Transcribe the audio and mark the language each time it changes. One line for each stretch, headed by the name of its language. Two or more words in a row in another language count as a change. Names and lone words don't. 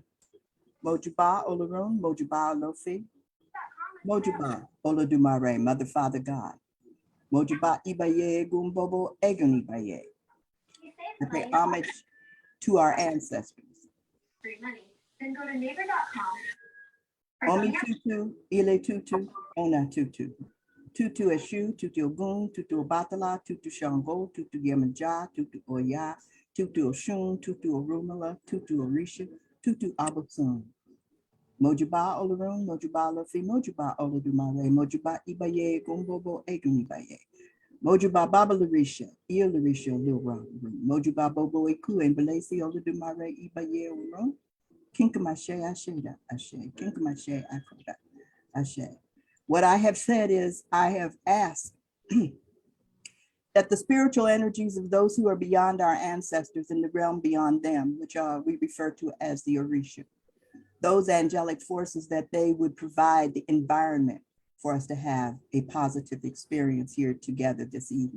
Yoruba: Mojuba Olorun, Mojuba Olofi, Mojuba Olodumare,
English: Mother, Father, God.
Yoruba: Mojuba Ibaye Gumbobo Egun Ibaye.
English: I pay homage to our ancestors. Free money. Then go to neighbor.com.
Yoruba: Omi Tutu, Ile Tutu, Ona Tutu. Tutu Eshu, Tutu Ogun, Tutu Obatala, Tutu Shango, Tutu Yemaja, Tutu Oya, Tutu Oshun, Tutu Orumala, Tutu Orisha, Tutu Abasun. Mojuba Olorun, Mojuba Lofi, Mojuba Olodumare, Mojuba Ibaye, Gumbobo Egun Ibaye. Mojuba Baba Larisha, Ia Larisha, Lil Ron, Mojuba Bobo Eku, and Belasi Olodumare, Ibaye Uron, Kinkamashe, Asheda, Ashe, Kinkamashe, Akoda, Ashe.
English: What I have said is, I have asked that the spiritual energies of those who are beyond our ancestors in the realm beyond them, which we refer to as the Orisha, those angelic forces, that they would provide the environment for us to have a positive experience here together this evening.